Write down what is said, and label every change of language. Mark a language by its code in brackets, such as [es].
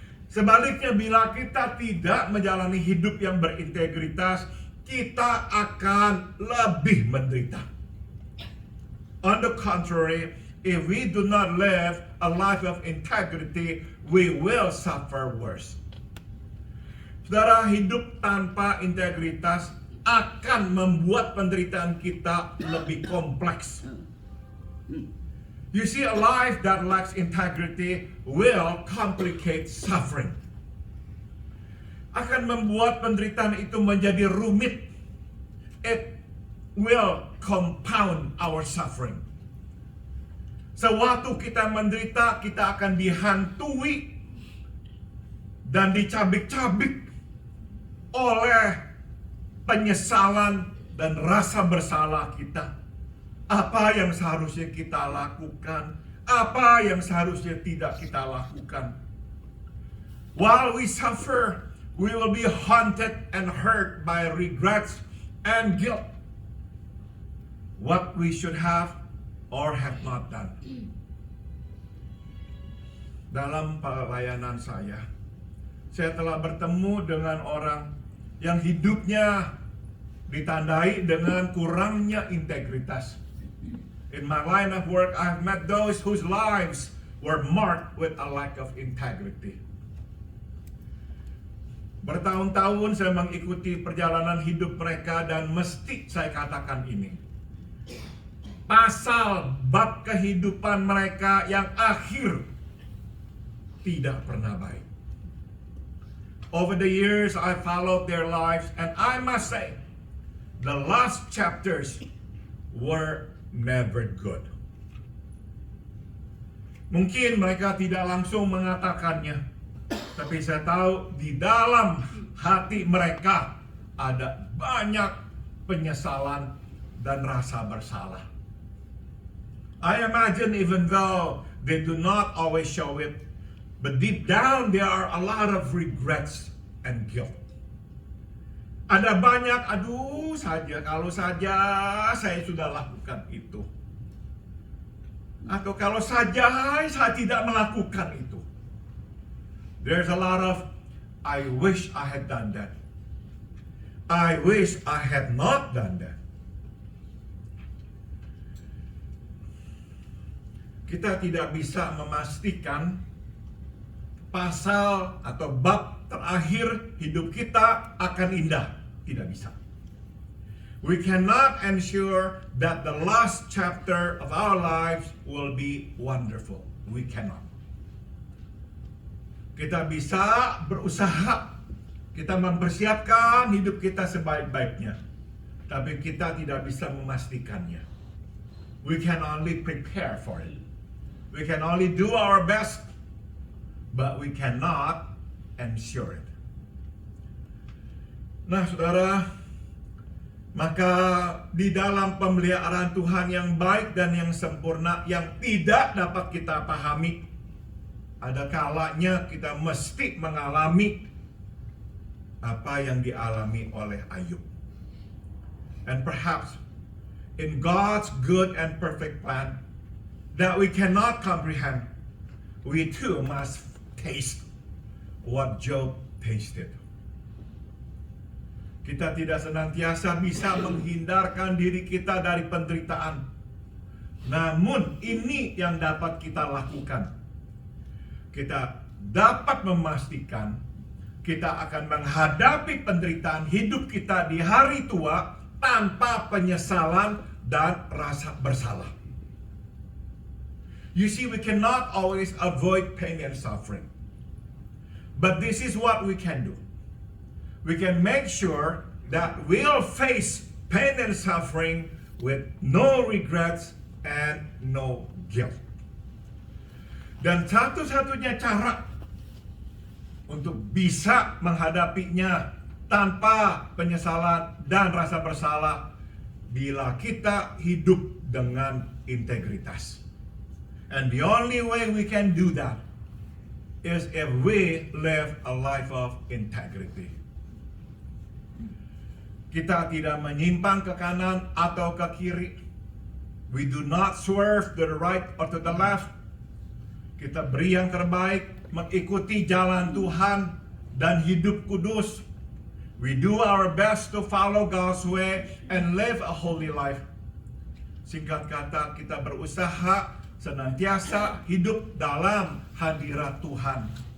[id] Sebaliknya, bila kita tidak menjalani hidup yang berintegritas, kita akan lebih menderita. [en] On the contrary, if we do not live a life of integrity, we will suffer worse. [id] Saudara, hidup tanpa integritas akan membuat penderitaan kita lebih kompleks. [en] You see, a life that lacks integrity will complicate suffering. [id] Akan membuat penderitaan itu menjadi rumit. [en] It will compound our suffering. [id] Sewaktu kita menderita, kita akan dihantui dan dicabik-cabik oleh penyesalan dan rasa bersalah kita. Apa yang seharusnya kita lakukan, apa yang seharusnya tidak kita lakukan. [en] While we suffer, we will be haunted and hurt by regrets and guilt. What we should have or have not done. [id] Dalam pelayanan saya telah bertemu dengan orang yang hidupnya ditandai dengan kurangnya integritas. [en] In my line of work, I've met those whose lives were marked with a lack of integrity. [id] Bertahun-tahun saya mengikuti perjalanan hidup mereka dan mesti saya katakan ini. Pasal bab kehidupan mereka yang akhir tidak pernah baik. [en] Over the years I followed their lives and I must say the last chapters were never good. [id] Mungkin mereka tidak langsung mengatakannya, tapi saya tahu di dalam hati mereka ada banyak penyesalan dan rasa bersalah. [en] I imagine even though they do not always show it, but deep down there are a lot of regrets and guilt. [id] Ada banyak, kalau saja saya sudah lakukan itu. Atau kalau saja saya tidak melakukan itu. [en] There's a lot of, I wish I had done that. I wish I had not done that. [id] Kita tidak bisa memastikan pasal atau bab terakhir hidup kita akan indah. Tidak bisa. [en] We cannot ensure that the last chapter of our lives will be wonderful. We cannot. [id] Kita bisa berusaha, kita mempersiapkan hidup kita sebaik-baiknya, tapi kita tidak bisa memastikannya. [en] We can only prepare for it. We can only do our best, but we cannot ensure it. [id] Nah, saudara, maka di dalam pemeliharaan Tuhan yang baik dan yang sempurna yang tidak dapat kita pahami, ada kalanya kita mesti mengalami apa yang dialami oleh Ayub. [en] And perhaps in God's good and perfect plan that we cannot comprehend, we too must taste what Job tasted. [id] Kita tidak senantiasa bisa menghindarkan diri kita dari penderitaan. Namun ini yang dapat kita lakukan. Kita dapat memastikan kita akan menghadapi penderitaan hidup kita di hari tua tanpa penyesalan dan rasa bersalah. [en] You see, we cannot always avoid pain and suffering. But this is what we can do. We can make sure that we'll face pain and suffering with no regrets and no guilt. [id] Dan satu-satunya cara untuk bisa menghadapinya tanpa penyesalan dan rasa bersalah bila kita hidup dengan integritas. [en] And the only way we can do that is if we live a life of integrity. [id] Kita tidak menyimpang ke kanan atau ke kiri. [en] We do not swerve to the right or to the left. [id] Kita beri yang terbaik, mengikuti jalan Tuhan dan hidup kudus. [en] We do our best to follow God's way and live a holy life. [id] Singkat kata, kita berusaha senantiasa hidup dalam hadirat Tuhan.